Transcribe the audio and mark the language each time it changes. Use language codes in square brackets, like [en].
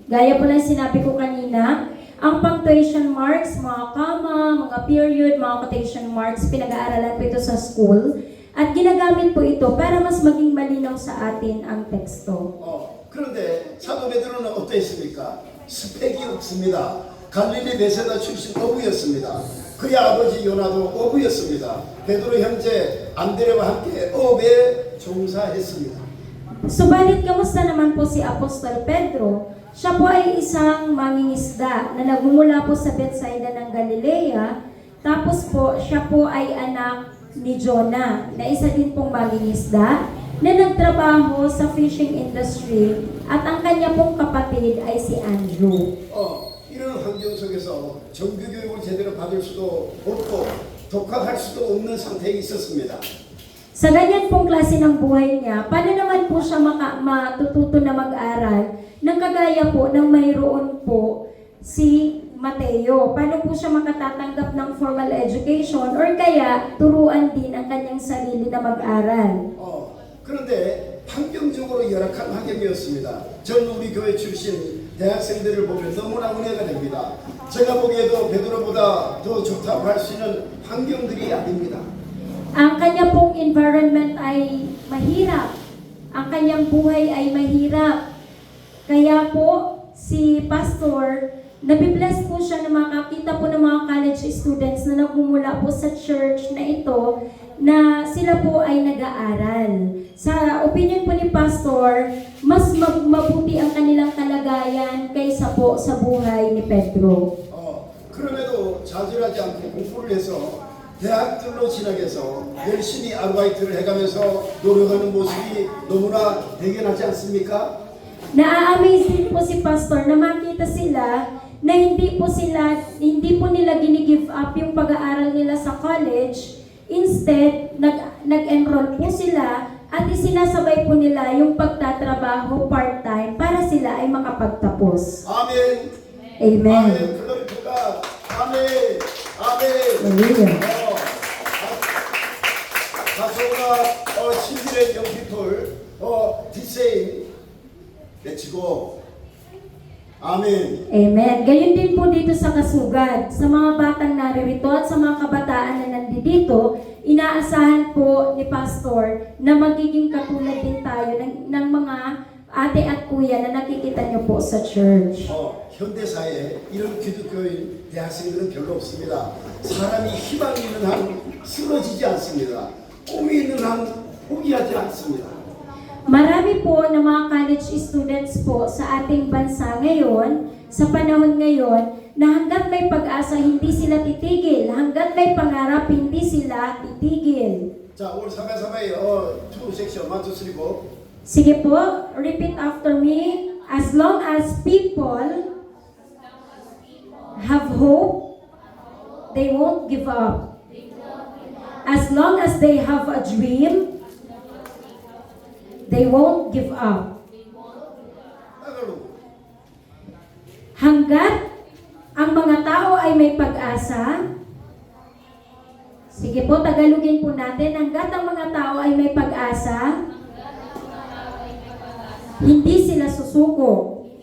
[tl] Gaya po ng sinabi ko kanina, ang punctuation marks, mga comma, mga period, mga quotation marks, pinag-aaralan po ito sa school. At ginagamit po ito para mas maging malinaw sa atin ang teksto. [ko] 그런데 사도 베드로는 어떠했습니까? 스펙이 없습니다. 갈릴리 베세다 출신 어부였습니다. 그의 아버지 요나도 어부였습니다. 베드로 형제 안드레와 함께 어업에 종사했습니다. [tl] Subalit, kamusta naman po si Apostol Pedro? Siya po ay isang mangingisda na nagmumula po sa Bethsaida ng Galilea Tapos po, siya po ay anak ni Jonah, na isa din pong mangingisda, na nagtrabaho sa [en] fishing industry, [tl] at ang kanya pong kapatid ay si Andrew. [ko] 이런 환경 속에서 정규 교육을 제대로 받을 수도 없고 독학할 수도 없는 상태에 있었습니다. [tl] Sa ganyan pong klase ng buhay niya, paano naman po siya matututo na mag-aral ng kagaya po ng mayroon po si Mateo? Paano po siya makatatanggap ng [en] formal education [tl] or kaya turuan din ang kanyang sarili na mag-aral? [ko] 그런데 환경적으로 열악한 환경이었습니다. 전 우리 교회 출신 대학생들을 보면 너무나 은혜가 됩니다. 제가 보기에도 베드로보다 더 좋다고 할 수 있는 환경들이 아닙니다. [tl] Ang kanya pong environment ay mahirap. Ang kanyang buhay ay mahirap. Kaya po, si Pastor, nabibless po siya na makakita po ng mga college students na nagmumula po sa church na ito, na sila po ay nag-aaral. Sa opinion po ni Pastor, mas mabuti ang kanilang kalagayan kaysa po sa buhay ni Pedro. [ko] 그럼에도 좌절하지 않고 공부를 해서 대학들로 진학해서 열심히 아르바이트를 해가면서 노력하는 모습이 너무나 대견하지 않습니까? [tl] Na-amaze din po si Pastor na makita sila na hindi po nila gini-give up yung pag-aaral nila sa college. Instead, nag-enroll po sila at isinasabay po nila yung pagtatrabaho part-time para sila ay makapagtapos. [ko] 아멘. [en] Amen. [ko] 아멘. [en] 글로리 투 갓. [ko] 아멘. 아멘. [en] Hallelujah. 가소가 친필의 영피플 디세인 내치고 아멘. Amen. [tl] Gayon din po dito sa Kasugad, sa mga batang naririto at sa mga kabataan na nandito, inaasahan po ni Pastor na magiging katulad din tayo ng mga ate at kuya na nakikita niyo po sa church. [ko] 현대사에 이런 기독교인 대학생들은 별로 없습니다. 사람이 희망이 있는 한 쓰러지지 않습니다. 꿈이 있는 한 포기하지 않습니다. [tl] Marami po na mga college students po sa ating bansa ngayon, sa panahon ngayon, na hanggat may pag-asa, hindi sila titigil. Hanggat may pangarap, hindi sila titigil. [ko] 자, 오늘 3회 투 섹션 1, 2, 3, 4. [tl] Sige po, [en] repeat after me. As long as people have hope, they won't give up. As long as they have a dream, they won't give up. [tl] Hanggat ang mga tao ay may pag-asa, sige po, Tagalogin po natin, hanggat ang mga tao ay may pag-asa, hindi sila susuko.